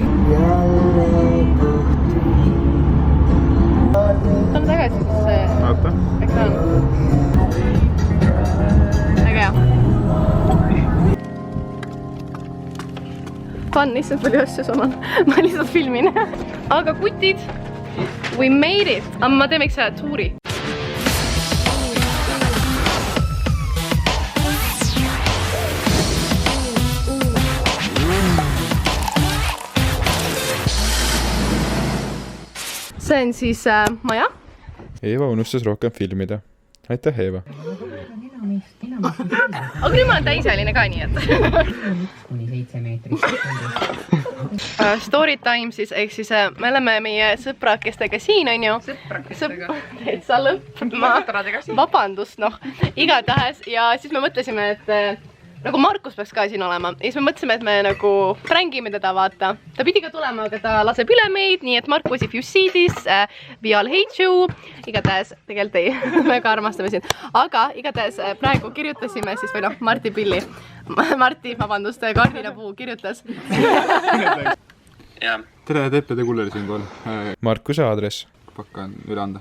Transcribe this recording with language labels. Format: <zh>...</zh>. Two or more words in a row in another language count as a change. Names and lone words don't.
<et>Ta on tagasi siis Vaata. ekraan. Väga hea. Fun, lihtsalt palju asju samal. Ma lihtsalt filmin. Aga kutid,</et> <en>we made it.</en> <et>Aga ma teeme üks tuuri. See on siis maja. Eeva unustas rohkem filmida. Aitäh, Eeva. Aga nüüd ma olen täisealine ka nii, et... Kuni 7 meetrit.</et> <en>Story time</en> <et>siis, ehk siis me oleme meie sõprakestega siin, on ju? Sõprakestega. Täitsa lõpp. Vabandust, noh. Igatahes. Ja siis me mõtlesime, et nagu Markus peaks ka siin olema. Ja siis me mõtlesime, et me nagu prängime teda, vaata. Ta pidi ka tulema, aga ta laseb üle meid, nii et Markus,</et> <en>if you see this, we all hate you.</en> <et>Igatahes, tegelikult ei, väga armastame siin. Aga igatahes praegu kirjutasime siis, või noh, Marti Pilli. Marti, vabandust, Kardinapuu kirjutas. Tere, TPD kulleri siinkohal. Markuse aadress. Pakkan üle anda.</et>